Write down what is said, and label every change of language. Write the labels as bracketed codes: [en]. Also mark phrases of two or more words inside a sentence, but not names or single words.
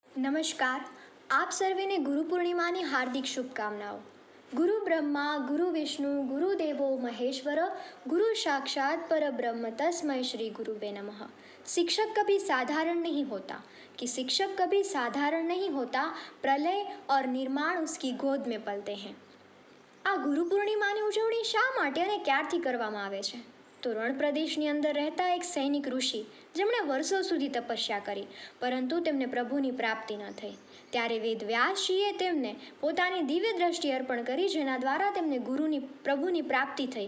[gu] નમસ્કાર. આપ સર્વેને ગુરુ પૂર્ણિમાની હાર્દિક શુભકામનાઓ. [sa] गुरु ब्रह्मा गुरु विष्णु गुरु देवो महेश्वर गुरु साक्षात पर ब्रह्म तस्मै श्री गुरुवे नमः. [hi] शिक्षक कभी साधारण नहीं होता कि शिक्षक कभी साधारण नहीं होता, प्रलय और निर्माण उसकी गोद में पलते हैं. [gu] આ ગુરુ પૂર્ણિમાની ઉજવણી શા માટે અને ક્યારથી કરવામાં આવે છે? તો રણ પ્રદેશની અંદર રહેતા એક સૈનિક ઋષિ જેમણે વર્ષો સુધી તપસ્યા કરી, પરંતુ તેમને પ્રભુની પ્રાપ્તિ ન થઈ. ત્યારે વેદ વ્યાસજીએ તેમને પોતાની દિવ્ય દ્રષ્ટિ અર્પણ કરી, જેના દ્વારા તેમને પ્રભુની પ્રાપ્તિ થઈ.